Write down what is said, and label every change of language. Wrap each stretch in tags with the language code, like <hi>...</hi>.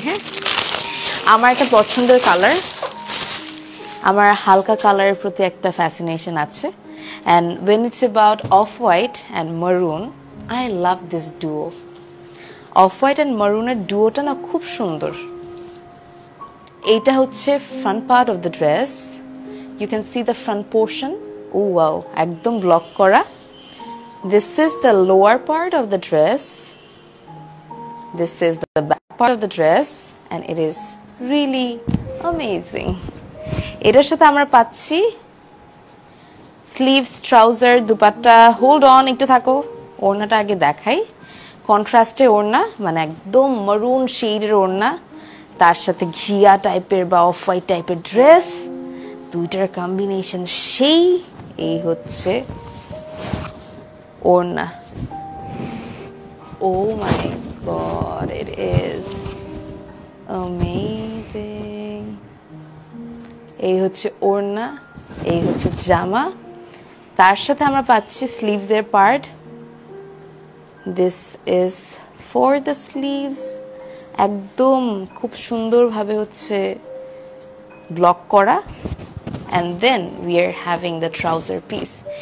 <bn>হ্যাঁ, আমার একটা পছন্দের কালার, আমার হালকা কালারের প্রতি একটা ফ্যাসিনেশন আছে.</bn> <en>and when it's about off white and maroon, I love this duo. off white and maroon</en> <bn>এর ডুয়োটা না খুব সুন্দর. এইটা হচ্ছে</bn> <en>front part of the dress. You can see the front portion. Oh wow,</en> <bn>একদম ব্লক করা.</bn> <en>This is the lower part of the dress. This is the back part of the dress, and it is really amazing.</en> <bn>এটার সাথে আমরা পাচ্ছি sleeves, trouser, dupatta.</bn> <en>hold on,</en> <bn>একটু থাকো, ওড়নাটা আগে দেখাই. কন্ট্রাস্টে ওড়না, মানে একদম মারুন শেডের ওড়না, তার সাথে ঘিয়া টাইপের বা অফ হোয়াইট টাইপের ড্রেস, দুইটার কম্বিনেশন সেই. এই হচ্ছে ওড়না.</bn> <en>Oh my god, it is amazing.</en> <bn>এই হচ্ছে ওড়না, এই হচ্ছে জামা, তার সাথে আমরা পাচ্ছি স্লিভস এর part.</bn> <en>This is for the sleeves.</en> <bn>একদম খুব সুন্দরভাবে হচ্ছে ব্লক করা.</bn> <en>and then we are having the trouser piece.</en>